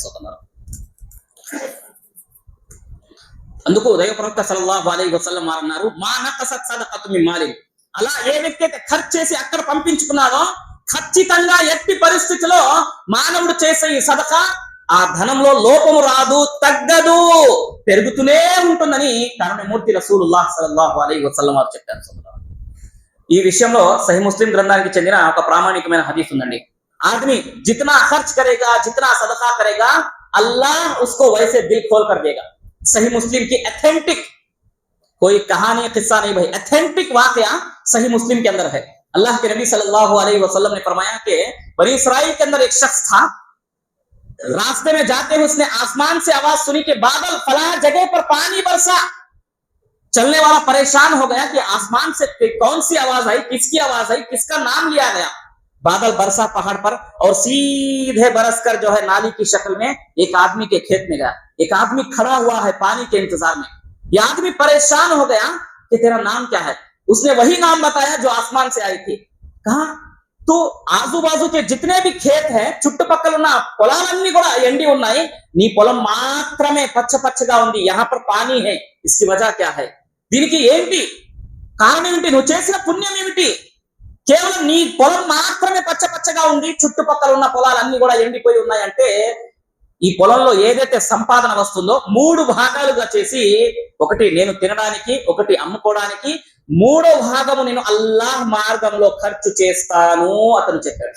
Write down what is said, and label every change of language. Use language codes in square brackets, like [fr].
[te] సోదరులారా, అందుకు దైవ ప్రవక్త సల్లల్లాహు అలైహి వసల్లం వారు అన్నారు, [ar] మా నకసత్ సదకతు మిన్ మాలి, [te] అలా ఏ వ్యక్తి అయితే ఖర్చు చేసి అక్కడ పంపించుకున్నాడో ఖచ్చితంగా ఎట్టి పరిస్థితిలో మానవుడు చేసే ఈ సదకా ఆ ధనంలో లోపము రాదు, తగ్గదు, పెరుగుతూనే ఉంటుందని కరుణమూర్తి రసూలుల్లాహ్ సల్లల్లాహు అలైహి వసల్లం వారు చెప్పారు. ఈ విషయంలో సహీ ముస్లిం గ్రంథానికి చెందిన ఒక ప్రామాణికమైన హదీస్ ఉందండి. [hi] ఆदमी जितना खर्च करेगा जितना सदका करेगा अल्लाह उसको वैसे दिल खोल कर देगा. सही मुस्लिम की अथेंटिक, कोई कहानी किस्सा नहीं भाई, अथेंटिक वाकया सही मुस्लिम के अंदर है. अल्लाह के नबी सल्लल्लाहु अलैहि वसल्लम ने फरमाया कि बनी इसराइल के अंदर एक शख्स था, रास्ते में जाते हुए उसने आसमान से आवाज सुनी कि बादल फला जगह पर पानी बरसा. चलने वाला परेशान हो गया कि आसमान से कौन सी आवाज आई, किसकी आवाज आई, किसका नाम लिया गया. बादल बरसा पहाड़ पर और सीधे बरसकर जो है नाली की शक्ल में एक आदमी के खेत में गया. एक आदमी खड़ा हुआ है पानी के इंतजार में. यह आदमी परेशान हो गया कि तेरा नाम क्या है. उसने वही नाम बताया जो आसमान से आई थी. कहा तो आजू बाजू के जितने भी खेत है [te] చుట్టుపక్కల ఉన్న పొలాలన్నీ కూడా ఎండి ఉన్నాయి, నీ పొలం మాత్రమే పచ్చ పచ్చగా ఉంది. [hi] यहाँ पर पानी है, इसकी वजह क्या है, [te] దీనికి ఏంటి కారణం ఏంటి, నువ్వు చేసిన పుణ్యం ఏమిటి? కేవలం నీ పొలం మాత్రమే పచ్చ పచ్చగా ఉంది, చుట్టుపక్కల ఉన్న పొలాలన్నీ కూడా ఎండిపోయి ఉన్నాయంటే ఈ పొలంలో ఏదైతే సంపాదన వస్తుందో మూడు భాగాలుగా చేసి, ఒకటి నేను తినడానికి, ఒకటి అమ్ముకోవడానికి, మూడో భాగము నేను అల్లాహ్ మార్గంలో ఖర్చు చేస్తాను అతను చెప్పాడు.